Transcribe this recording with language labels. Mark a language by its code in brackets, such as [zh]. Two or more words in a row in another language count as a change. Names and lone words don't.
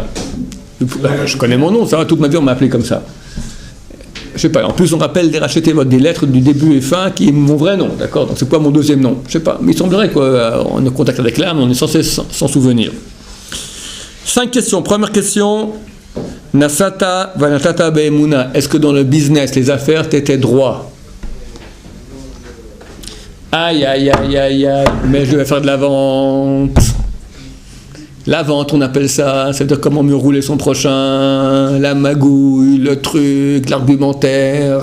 [fr] Je connais mon nom, ça va, toute ma vie on m'a appelé comme ça. Je sais pas, en plus on rappelle des lettres du début et fin qui est mon vrai nom, d'accord? Donc c'est quoi mon deuxième nom? Je sais pas, mais il semblerait qu'on est en contact avec l'âme, on est censé s'en souvenir. 5 questions. Première question, [he] נשאת ונתת באמונה. [fr] Est-ce que dans le business, les affaires, tu étais droit? Aïe, mais je vais faire de la vente. La vente, on appelle ça, c'est-à-dire comment mieux rouler son prochain, la magouille, le truc, l'argumentaire.